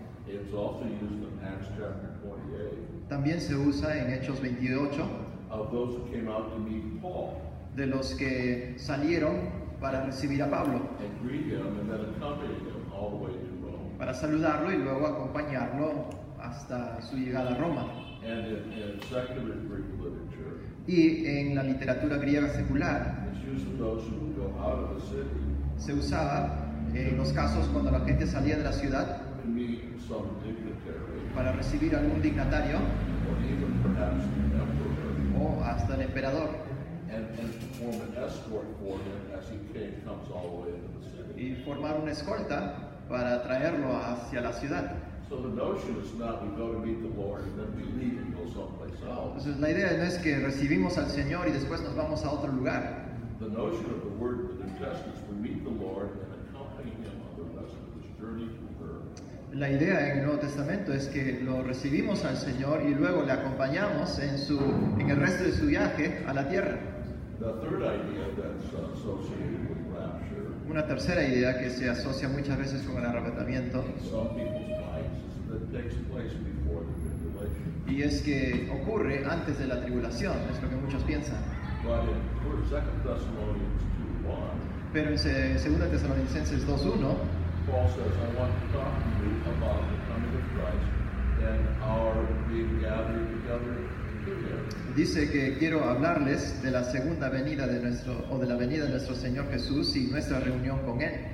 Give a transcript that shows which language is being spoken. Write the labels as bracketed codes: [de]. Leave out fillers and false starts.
[en] It's also used in Acts chapter 28 [es] También se usa en Hechos 28 [en] of those who came out to meet Paul. [es] de los que salieron para recibir a Pablo, [en] and greet him and then accompany him all the way to Rome. [es] para saludarlo y luego acompañarlo hasta su llegada a Roma. [en] And in secular Greek literature, [es] Y en la literatura griega secular [en] it's used of those who would go out of the city [es] se usaba en los casos cuando la gente salía de la ciudad [en] to meet some dignitary, [es] para recibir a algún dignatario [en] or even perhaps the emperor, [es] o hasta el emperador [en] and perform an escort for him as he comes all the way into the city. [es] y formar una escolta para traerlo hacia la ciudad. [en] So the notion is not we go to meet the Lord and then we leave and go someplace else. [es] Entonces la idea no es que recibimos al Señor y después nos vamos a otro lugar. [en] The notion of the word in the New Testament is we meet the Lord and accompany him on the rest of his journey to earth. [es] La idea en el Nuevo Testamento es que lo recibimos al Señor y luego le acompañamos en el resto de su viaje a la tierra. [en] The third idea that's associated with rapture [es] Una tercera idea que se asocia muchas veces con el arrebatamiento [en] in some people's minds is that it takes place before the tribulation. [es] y es que ocurre antes de la tribulación, es lo que muchos piensan. [en] But in 2 Thessalonians 2:1, [es] Pero en 2 Tesalonicenses 2:1 [en] Paul says, I want to talk to you about the coming of Christ and our being gathered together to him. [es] dice que quiero hablarles de la segunda venida de la venida de nuestro Señor Jesús y nuestra reunión con Él.